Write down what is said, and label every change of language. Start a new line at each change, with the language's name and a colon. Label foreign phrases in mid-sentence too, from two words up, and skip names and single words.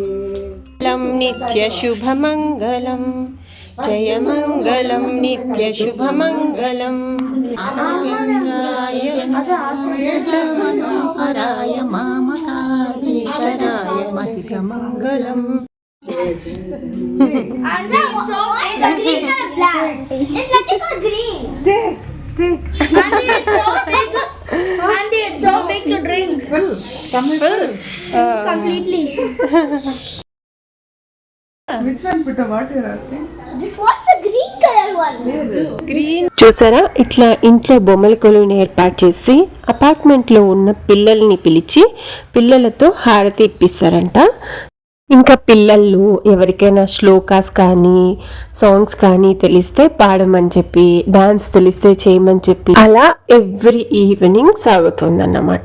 Sanskrit: ನಿತ್ಯ ಶುಭಮಂಗಲಂ ಜಯ ಮಂಗಲಂ ನಿತ್ಯ ಶುಭಮಂಗಲಂ ಹರಾಯ ಮಾಮಕಾಧೀಶರಾಯ ಮಹಿಕ ಮಂಗಲಂ.
English: It's so big to drink. Completely. Which one, Putta? What you're asking? This one's the green color one.
Telugu: గ్రీన్. చూసారా, ఇట్లా ఇంట్లో బొమ్మల కొలువుని ఏర్పాటు చేసి అపార్ట్మెంట్లో ఉన్న పిల్లల్ని పిలిచి పిల్లలతో హారతి ఇప్పిస్తారంట. ఇంకా పిల్లలు ఎవరికైనా శ్లోకాస్ కానీ సాంగ్స్ కానీ తెలిస్తే పాడమని చెప్పి, డాన్స్ తెలిస్తే చేయమని చెప్పి, అలా
English: every evening
Telugu: సాగుతుందన్నమాట.